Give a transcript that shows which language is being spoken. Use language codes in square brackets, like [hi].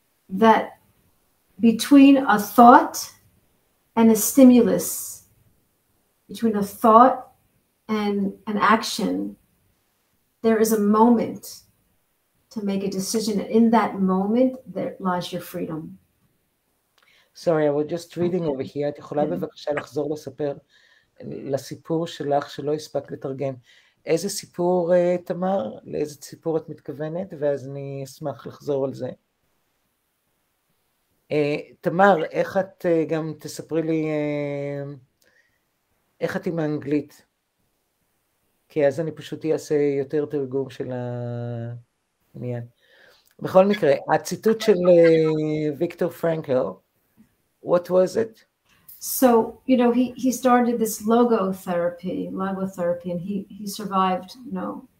[en] That between a thought and a stimulus, between a thought and an action, there is a moment to make a decision. And in that moment, there lies your freedom. Sorry, I was just reading over here. [he] את יכולה בבקשה לחזור לסיפור שלך שלא הספק לתרגם. איזה סיפור, תמר? לאיזה סיפור את מתכוונת? ואז אני אשמח לחזור על זה. תמר, איך את גם תספרי לי, איך את עם האנגלית? כי אז אני פשוט אעשה יותר תרגום של העניין. בכל מקרה, הציטוט של ויקטור פרנקל, [en] what was it? So, you know, he started this logotherapy, and he survived, you know.